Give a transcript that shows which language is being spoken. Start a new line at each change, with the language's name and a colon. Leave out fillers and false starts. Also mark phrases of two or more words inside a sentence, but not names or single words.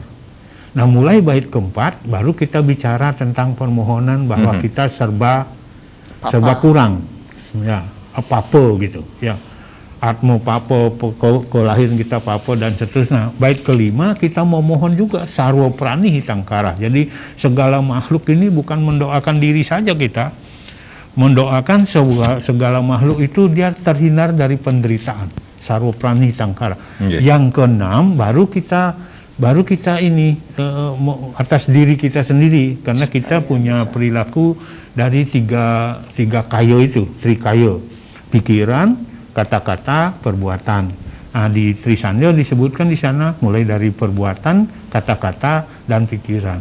Indonesian: Nah, mulai bait keempat baru kita bicara tentang permohonan bahwa kita serba kurang. Ya, apa-apa gitu. Ya.
Sanskrit: Atmo papo,
Indonesian: kelahiran kita papo dan seterusnya. Bait kelima kita memohon juga
Sanskrit: sarwa prani hitangkara.
Indonesian: Jadi segala makhluk ini bukan mendoakan diri saja kita, mendoakan segala makhluk itu dia terhindar dari penderitaan.
Sanskrit: Sarwa prani hitangkara.
Indonesian: Yang keenam baru kita ini atas diri kita sendiri, karena kita punya perilaku dari tiga kayo itu, trikayo, pikiran, kata-kata, perbuatan. Nah, di Trisandya disebutkan di sana mulai dari perbuatan, kata-kata, dan pikiran.